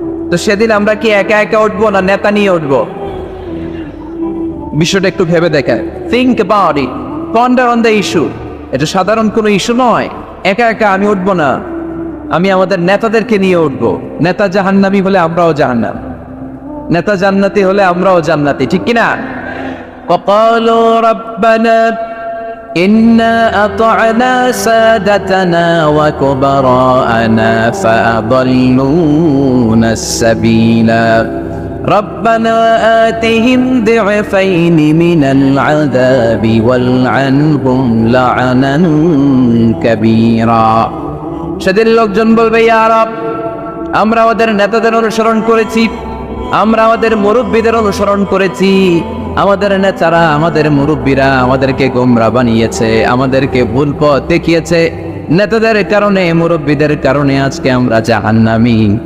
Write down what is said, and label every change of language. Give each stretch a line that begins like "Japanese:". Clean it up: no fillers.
Bangla: তো সেদিন আমরা কি একা একা উঠবো না নেতা নিয়ে উঠবো? বিষয়টা একটু ভেবে দেখেন।
English: Think about it, ponder on the issue.
Bangla: এটা সাধারণ কোনো ইস্যু নয়। একা একা আমি উঠবো না, আমি আমাদের নেতাদেরকে নিয়ে উঠবো। নেতা জাহান্নামী হলে আমরাও জাহান্নাম, নেতা জান্নাতি হলে আমরাও জান্নাতি, ঠিক কিনা?
Arabic: وقالوا ربنا إنا أطعنا سادتنا وكبراءنا فأضلونا السبيلا ربنا آتهم ضعفين من العذاب والعنهم لعنا كبيرا।
Bangla: সেদিন লোকজন বলবে, ইয়া রব, আমরা আমাদের নেতাদের অনুসরণ করেছি, আমরা আমাদের মুরব্বীদের অনুসরণ করেছি। আমাদের নেতারা, আমাদের মুরব্বীরা আমাদেরকে গোমরা বানিয়েছে, আমাদেরকে ভুল পথ দেখিয়েছে। নেতাদের কারণে, মুরব্বীদের কারণে আজকে আমরা জাহান্নামী।